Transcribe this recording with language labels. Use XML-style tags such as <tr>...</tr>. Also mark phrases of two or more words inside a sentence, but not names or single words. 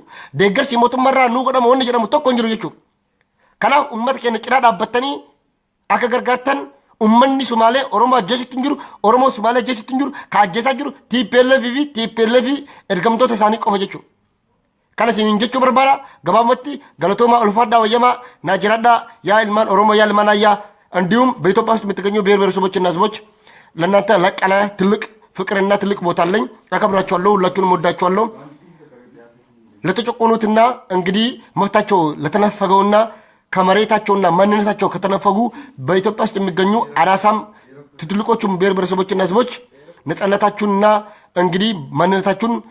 <om>Deeggarsi mootummaarraa nuu godhama wanni jedhamu tokko hin jiru jechuudha. Kanaaf uummata keenya cinaa dhaabbatanii akka gargaartan ummanni Sumaalee Oromoo ajjeesitti hin jiru Oromoo Sumaalee ajjeesitti hin jiru ka ajjeesaa jiru TPLF ergamtoota isaanii qofa jechuudha. Kana isin jechuu barbaada gabaabumatti galatoomaa ulfaadhaa wayyamaa naajiraadhaa yaa ilmaan Oromoo yaa ilmaan ayyaa</om> <am>እንዲሁም በኢትዮጵያ ውስጥ የምትገኙ ብሔር ብሔረሰቦችና ህዝቦች ለእናንተ ላቅ ያለ ትልቅ ፍቅርና ትልቅ ቦታ አለኝ። አከብራችኋለሁ። ሁላችሁንም ወዳችኋለሁ። ለተጨቆኑትና እንግዲህ መብታቸው ለተነፈገውና ከመሬታቸውና ማንነታቸው ከተነፈጉ በኢትዮጵያ ውስጥ የሚገኙ አናሳም ትልቆቹም ብሔር ብሔረሰቦችና ህዝቦች ነፃነታችሁንና እንግዲህ ማንነታችሁን</am>